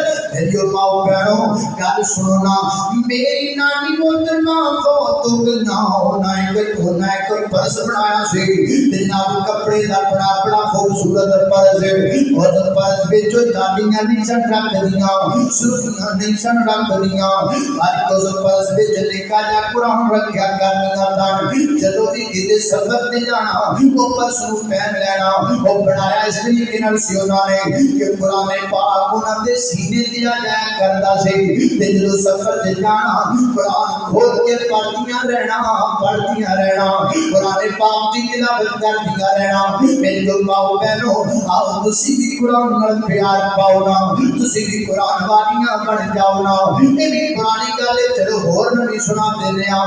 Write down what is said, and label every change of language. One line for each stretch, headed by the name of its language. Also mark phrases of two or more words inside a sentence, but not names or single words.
Punjabi: میری ماں بہنوں گل سنو نا, میری نانی محترمہ فوت نہ ہونا ایک پرس بنایا سی جناب کپڑے دا بڑا خوبصورت پرس. اور پرس وچ دادیاں نہیں سن رکھ دیاں, سرخیاں نہیں سن رکھ دیاں, ہر اس پرس وچ لکھا جا قرآن رکھیا کرنیاں سن. جدوں بھی کتے سفر تے جانا وہ پرس نوں پہن لینا. وہ بنایا اس طریقے نال سی انہاں نے کہ قرآن پاک انہاں دے سینے تے آ جایا کردا سی. تے جدوں سفر تے جانا قرآن کھول کے پڑھدیاں رہنا قرآن پاک دی تلاوت کردیاں رہنا. میری ماں بہنوں آؤ تسی بھی قرآن نال پیار پاؤ نا, تسی بھی قرآن والیاں بن جاؤ نا. یہ بھی پرانی گل ہے, چلو ہور نہیں سنا دینے آ.